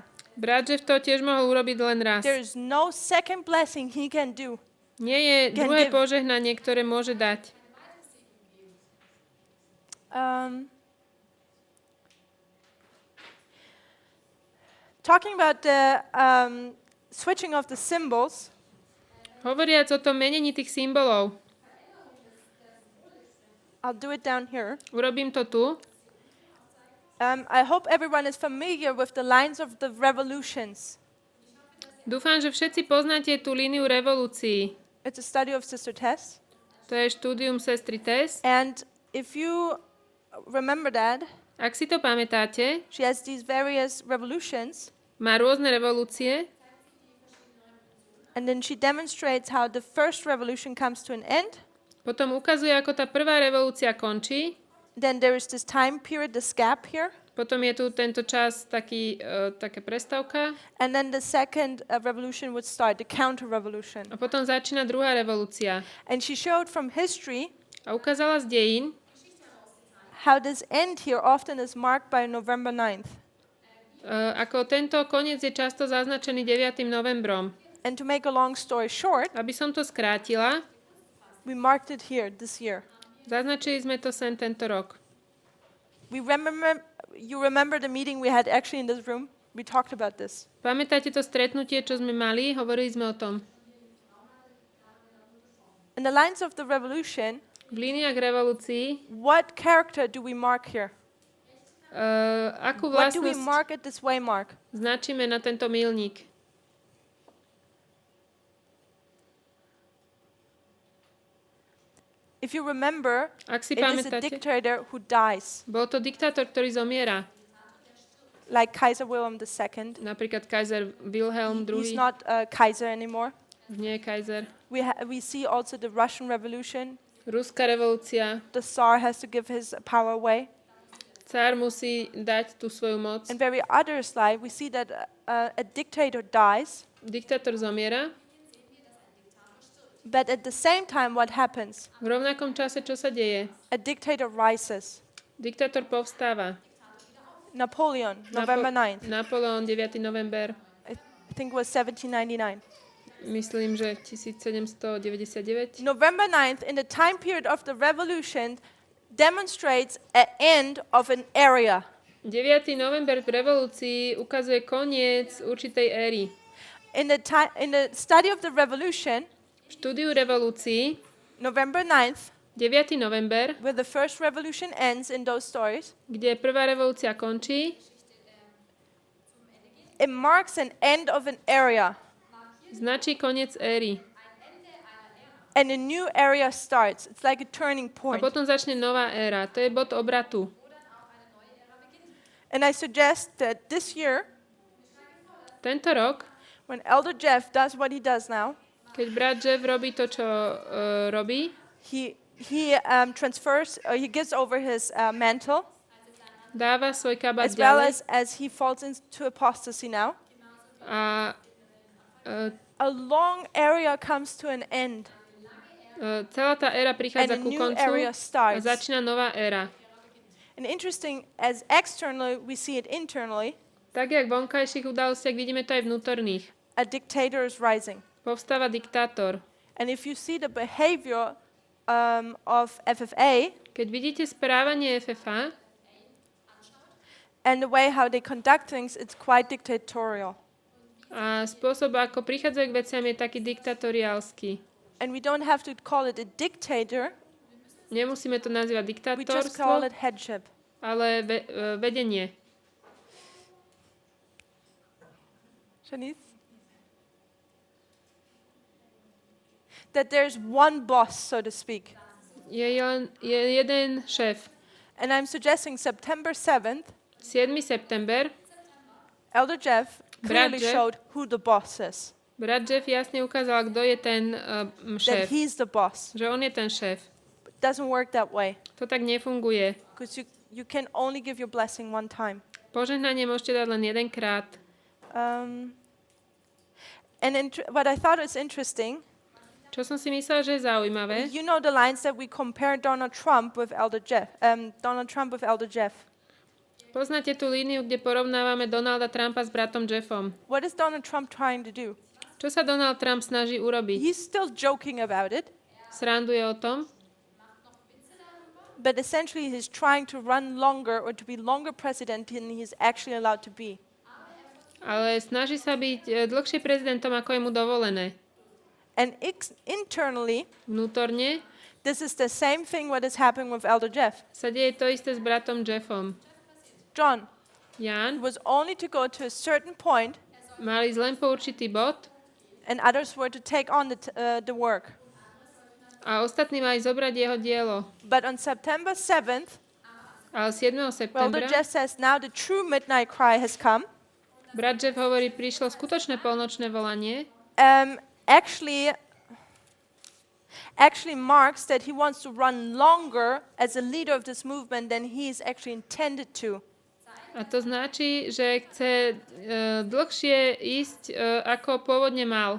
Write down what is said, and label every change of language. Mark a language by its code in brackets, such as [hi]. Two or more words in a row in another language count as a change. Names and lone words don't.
[sk] Brat Jeff to tiež mohol urobiť len raz. [en] There is no second blessing he can do. [sk] Nie je [en] Can [sk] druhé [en] give. [sk] požehnanie, ktoré môže dať. [en] Talking about the switching of the symbols, [sk] Hovoriac o tom menení tých symbolov, [en] I'll do it down here. [sk] urobím to tu. [en] I hope everyone is familiar with the lines of the revolutions. [sk] Dúfam, že všetci poznáte tú líniu revolúcií. [en] It's a study of Sister Tess. [sk] To je štúdium sestry Tess. [en] And if you remember that, [sk] Ak si to pamätáte, [en] she has these various revolutions, [sk] má rôzne revolúcie [en] and then she demonstrates how the first revolution comes to an end. [sk] potom ukazuje, ako tá prvá revolúcia končí, [en] Then there is this time period, this gap here. [sk] Potom je tu tento čas taká prestávka. [en] And then the second revolution would start, the counter-revolution. [sk] A potom začína druhá revolúcia. [en] And she showed from history [sk] A ukázala z dejín, [en] how this end here often is marked by November 9th. [sk] ako tento koniec je často zaznačený 9. novembrom. [en] And to make a long story short, [sk] Aby som to skrátila, [en] we marked it here this year. [sk] zaznačili sme to sem tento rok. [en] You remember the meeting we had actually in this room? We talked about this. [sk] Pamätáte to stretnutie, čo sme mali? Hovorili sme o tom. [en] In the lines of the revolution, [sk] V líniách revolúcií, [en] what character do we mark here? [sk] akú [en] What do we [sk] vlastnosť [en] mark at this waymark? [sk] značíme na tento míľnik? [en] If you remember, [sk] Ak si [en] it is a [sk] pamätáte, [en] dictator who dies, [sk] bol to diktátor, ktorý zomiera. [en] like Kaiser Wilhelm II. [sk] Napríklad Kaiser Wilhelm [en] He's II. not Kaiser anymore. [sk] Nie je Kaiser. [en] We see also the Russian Revolution. [sk] Ruská revolúcia. [en] The Tsar has to give his power away. [sk] Cár musí dať tú svoju moc. [en] In very other slide, we see that a dictator dies, [sk] Diktátor zomiera. [en] but at the same time, what happens? [sk] V rovnakom čase, čo sa deje? [en] A dictator rises. [sk] Diktátor povstáva. [en] Napoleon, November 9th. [sk] Napoleon, 9. november. [en] I think it was 1799. [sk] Myslím, že 1799. [en] November 9th, in the time period of the revolution, demonstrates an end of an area. [sk] 9. november v revolúcii ukazuje koniec určitej éry. [en] In the study of the revolution, [sk] V štúdiu revolúcií [en] November 9th, [sk] 9. november, [en] where the first revolution ends in those stories, [sk] kde prvá revolúcia končí, [en] it marks an end of an area. [sk] značí koniec éry. [en] And a new area starts. It's like a turning [sk] A [en] point. [sk] potom začne nová éra. To je bod obratu. [en] And I suggest that this year, [sk] Tento rok, [en] when Elder Jeff does what he does now, [sk] keď brat Jeff robí to, čo robí, [en] he gives over his mantle, [sk] dáva svoj kabát [en] as well [sk] ďalej [en] as he falls into apostasy now. [sk] a [en] A long area comes to an end, [sk] celá tá éra [en] and [sk] prichádza [en] a [sk] ku [en] new [sk] koncu [en] area [sk] a [en] starts. [sk] začína nová éra. [en] And interesting, as externally we see it internally, [sk] Tak, jak v vonkajších udalostiach, vidíme to aj vnútorných. [en] a dictator is rising. [sk] Povstáva diktátor. [en] And if you see the behavior of FFA [sk] Keď vidíte správanie FFA [en] and the way how they conduct things, it's quite dictatorial. [sk] a spôsob, ako prichádzajú k veciam, je taký diktatoriálsky. [en] And we don't have to call it a dictator, [sk] Nemusíme to nazývať [en] we just call [sk] diktátorstvo, [en] it headship. [sk] ale vedenie. Shanice? [en] That there's one boss, so to speak. [sk] Je jeden šéf. [en] And I'm suggesting September 7th, [sk] 7. september, [en] Elder Jeff [sk] Brat [en] clearly [sk] Jeff. [en] showed who the boss is. [sk] brat Jeff jasne ukázal, kto je ten [en] That [sk] šéf. [en] he's the boss. [sk] Že on je ten šéf. [en] It doesn't work that way. [sk] To tak nefunguje. [en] Because you can only give your blessing one time. [sk] Požehnanie môžete dať len jedenkrát. [en] What I thought was interesting, [sk] Čo som si myslela, že je zaujímavé, [en] you know the lines that we compare Donald Trump with Elder Jeff. [sk] poznáte tú líniu, kde porovnávame Donalda Trumpa s bratom Jeffom. [en] What is Donald Trump trying to do? [sk] Čo sa Donald Trump snaží urobiť? [en] He's still joking about it, [sk] Sranduje o tom, [en] but essentially he's trying to run longer or to be longer president than he's actually allowed to be. [sk] ale snaží sa byť dlhšie prezidentom, ako je mu dovolené. [en] And internally, [sk] Vnútorne [en] this is the same thing what is happening with Elder Jeff. [sk] sa deje to isté s bratom Jeffom. [en] John [sk] Jan [en] was only to go to a certain point, [sk] mali ísť len po určitý bod [en] and others were to take on the work. [sk] a ostatní mali zobrať jeho dielo. [en] But on September 7th, [sk] Ale 7. [en] Elder [sk] septembra [en] Jeff says, now the true midnight cry has come. [sk] brat Jeff hovorí, prišlo skutočné polnočné volanie. [en] Actually marks that he wants to run longer as a leader of this movement than he is actually intended to. [sk] A A to značí, že chce dlhšie ísť, ako pôvodne mal.